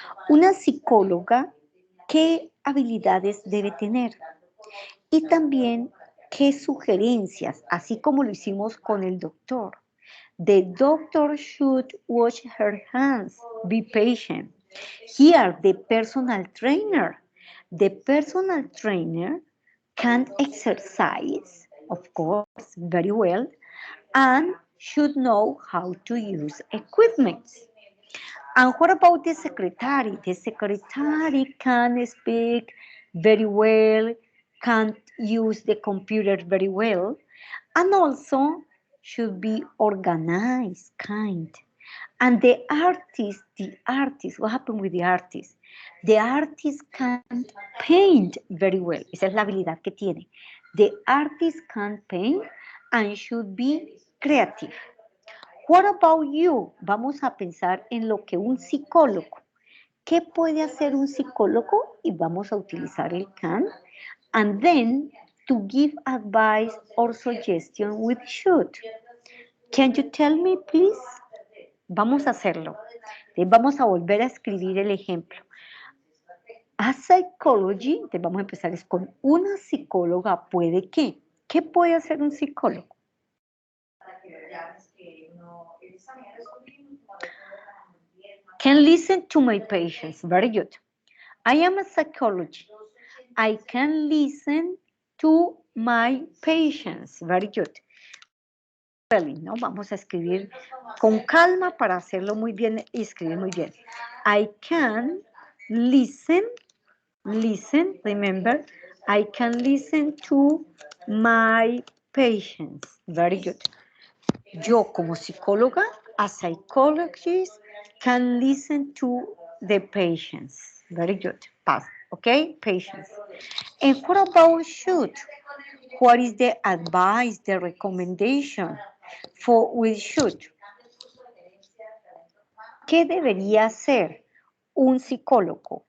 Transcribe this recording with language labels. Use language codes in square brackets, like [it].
[es] Una psicóloga, ¿qué habilidades debe tener? Y también, ¿qué sugerencias? Así como lo hicimos con el doctor. [en] The doctor should wash her hands, be patient. Here, the personal trainer. The personal trainer can exercise, of course, very well, and should know how to use equipment. And what about the secretary? The secretary can speak very well, can use the computer very well, and also should be organized, kind. And the artist, what happened with the artist? The artist can paint very well. [es] Esa es la habilidad que tiene. [en] The artist can paint and should be creative. What about you? [es] Vamos a pensar en lo que un psicólogo. ¿Qué puede hacer un psicólogo? Y vamos a utilizar el can. [en] And then to give advice or suggestion with should. Can you tell me, please? [es] Vamos a hacerlo. Vamos a volver a escribir el ejemplo. [en] A psychology, [es] vamos a empezar es con una psicóloga puede que. ¿Qué puede hacer un psicólogo? [en] Can listen to my patients. Very good. I am a psychologist. I can listen to my patients. Very good. ¿No? [es] Vamos a escribir con calma para hacerlo muy bien y escribir muy bien. [en] I can listen, remember, I can listen to my patients. Very good. [es] Yo como psicóloga, [en] a psychologist, can listen to the patients. Very good. Pass. Okay, patients. And what about should? What is the advice, the recommendation for with should? [es] ¿Qué debería hacer un psicólogo?